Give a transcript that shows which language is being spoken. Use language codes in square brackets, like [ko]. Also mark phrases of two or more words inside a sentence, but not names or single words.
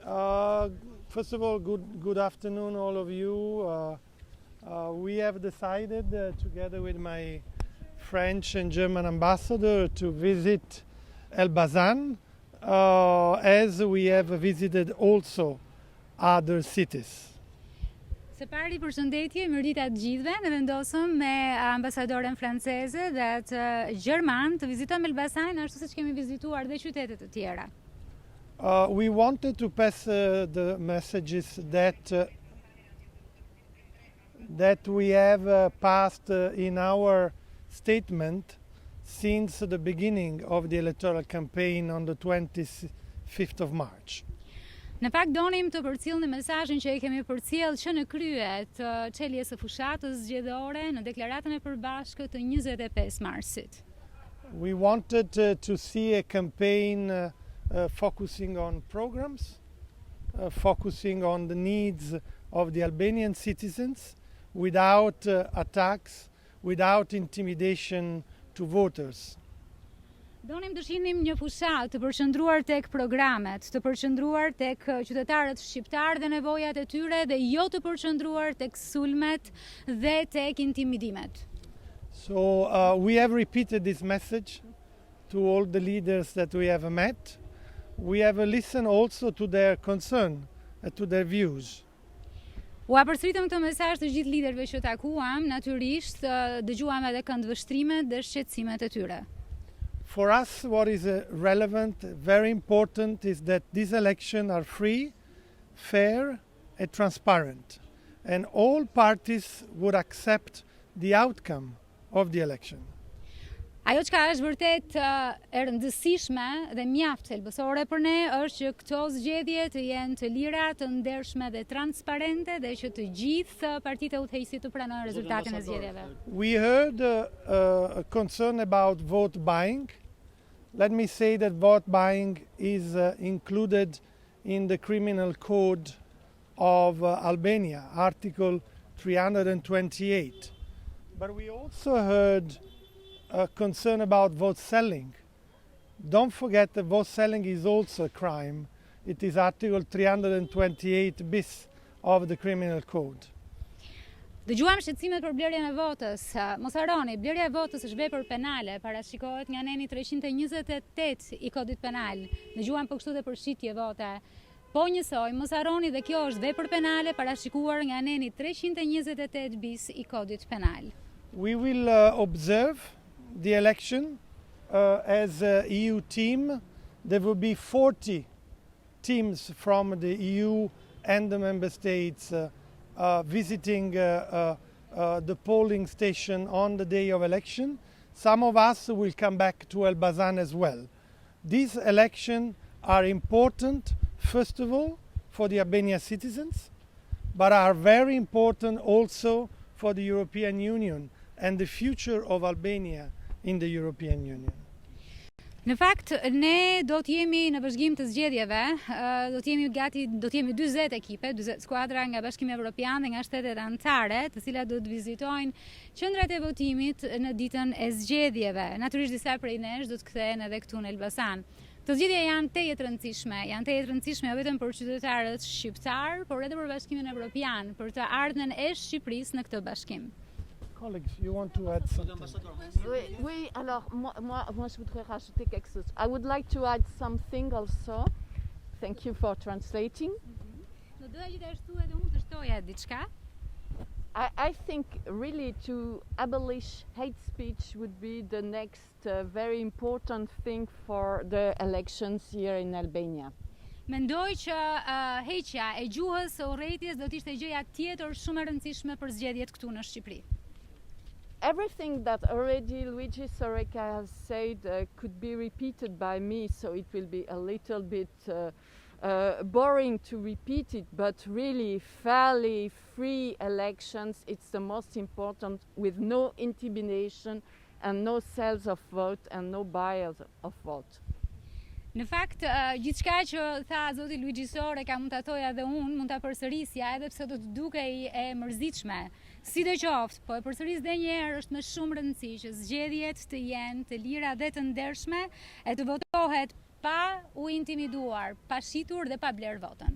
[en] First of all, good afternoon, all of you. We have decided, together with my French and German ambassador, to visit Elbasan, as we have visited also other cities. [sq] Së pari përshëndetje, mirëdita të gjithëve. Ne vendosëm me ambasadoren franceze dhe të gjerman të vizitojmë Elbasanin ashtu siç kemi vizituar dhe qytete të tjera. [en] We wanted to pass the messages that we have passed in our statement since the beginning of the electoral campaign on the 25th of March. [sq] Në fakt donim të përcjellnim mesazhin që e kemi përcjellë që në krye të çeljes së fushatës zgjedhore në deklaratën e përbashkët të 25 marsit. [en] We wanted to see a campaign focusing on programs, focusing on the needs of the Albanian citizens without attacks, without intimidation to voters. [sq] Donim të shihnim një fushatë të përqendruar tek programet, të përqendruar tek qytetarët shqiptar dhe nevojat e tyre dhe jo të përqendruar tek sulmet dhe tek intimidimet. [en] So we have repeated this message to all the leaders that we have met. We have listened also to their concern, to their views. [sq] Ua përsëritëm këtë mesazh të gjithë liderëve që takuam, natyrisht dëgjuam edhe këndvështrimet dhe shqetësimet e tyre. [en] For us, what is relevant, very important, is that these elections are free, fair, and transparent, and all parties would accept the outcome of the election. [sq] Ajo çka është vërtet e rëndësishme dhe mjaft thelbësore për ne është që këto zgjedhje të jenë të lira, të ndershme dhe transparente dhe që të gjithë partitë udhëheqësi të pranojnë rezultatin e zgjedhjeve. [en] We heard a concern about vote buying. Let me say that vote buying is included in the criminal code of Albania, Article 328. But we also heard a concern about vote selling. Don't forget that vote selling is also a crime. It is Article 328 bis of the criminal code. [sq] Dëgjuam shqetësimet për blerjen e votës. Mos harroni, blerja e votës është vepër penale, parashikohet nga neni 328 i kodit penal. Dëgjuam po kështu dhe për shitje vote. Po njësoj, mos harroni dhe kjo është vepër penale parashikuar nga neni 328 bis i kodit penal. [en] We will observe the election as an EU team. There will be 40 teams from the EU and the member states visiting the polling station on the day of election. Some of us will come back to Elbasan as well. These elections are important, first of all, for the Albanian citizens, but are very important also for the European Union and the future of Albania in the European Union. [sq] Në fakt, ne do të jemi në vazhdim të zgjedhjeve, do të jemi 40 ekipe, 40 skuadra nga Bashkimi Europian dhe nga shtetet anëtare, të cilat do të vizitojnë qendrat e votimit në ditën e zgjedhjeve. Natyrisht disa prej nesh do të kthehen edhe këtu në Elbasan. Të zgjedhja janë teje të rëndësishme jo vetëm për qytetarët shqiptar, por edhe për Bashkimin Europian, për të ardhmen e Shqipërisë në këtë bashkim. [en] Colleagues, you want to add something? [fr] Oui, alors moi je voudrais rajouter quelque chose. [en] I would like to add something also. Thank you for translating. [sq] Do doja gjithashtu edhe unë të shtoja diçka. [en] I think really to abolish hate speech would be the next very important thing for the elections here in Albania. [sq] Mendoj që heqja e gjuhës së urrëties do të ishte gjëja tjetër shumë e rëndësishme për zgjedhjet këtu në Shqipëri. [en] Everything that already Luigi Soreca has said could be repeated by me, so it will be a little bit boring to repeat it, but really fairly free elections, it's the most important, with no intimidation and no sales of vote and no buyers of vote. [sq] Në fakt, gjithçka që tha zoti Luigi Soreca mund ta thoja edhe unë, mund ta përsërisja edhe pse do të dukej e mërzitshme. Sidoqoftë, po e përsëris edhe një herë, është me shumë rëndësi që zgjedhjet të jenë të lira dhe të ndershme, e të votohet pa u intimiduar, pa shitur dhe pa bler votën.